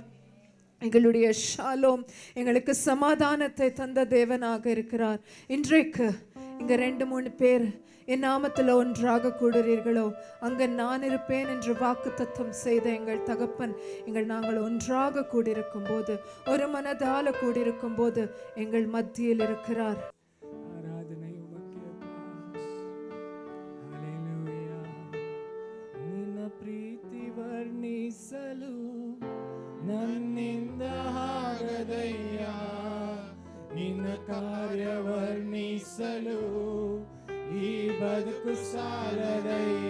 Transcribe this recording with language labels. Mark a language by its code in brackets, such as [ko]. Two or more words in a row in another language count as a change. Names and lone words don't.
[ta] எங்களுடைய ஷாலோம் எங்களுக்கு சமாதானத்தை தந்த தேவனாக இருக்கிறார். இன்றைக்கு இங்க 2-3 பேர் என் நாமத்தில் ஒன்றாக கூடுறீர்களோ அங்க நான் இருப்பேன் என்று வாக்குத்தத்தம் செய்த எங்கள் தகப்பன் நாங்கள் ஒன்றாக கூடியிருக்கும் போது, ஒரு மனதால கூடியிருக்கும் போது எங்கள் மத்தியில் இருக்கிறார். ஆராதனை உமக்கே அல்லேலூயா. [kn] ನಿನ್ನ ಪ್ರೀತಿ ವರ್ಣಿಸಲು ನನ್ನಿಂದ ಆಗದಯ್ಯ, ನಿನ್ನ ಕಾರ್ಯ ವರ್ಣಿಸಲು ಈ ಬದುಕು ಸಾಲದಯ್ಯ.